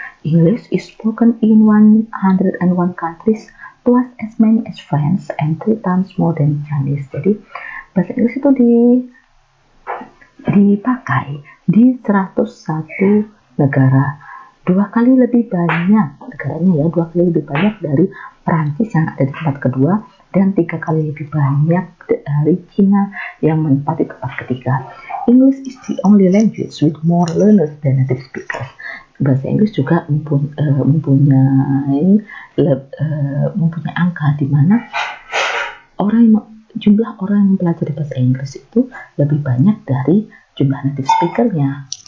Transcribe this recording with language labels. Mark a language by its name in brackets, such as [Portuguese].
[English] English is spoken in 101 countries, twice as many as French and 3 times more than Chinese. [Indonesian] Jadi bahasa Inggris itu dipakai di 101 negara, 2 kali lebih banyak negaranya ya, 2 kali lebih banyak dari Prancis yang ada di tempat kedua, dan 3 kali lebih banyak dari Cina yang menempati tempat ketiga. [English] English is the only language with more learners than native speakers. [Indonesian] Bahasa Inggris juga mempunyai angka di mana jumlah orang yang mempelajari bahasa Inggris itu lebih banyak dari jumlah native speaker-nya.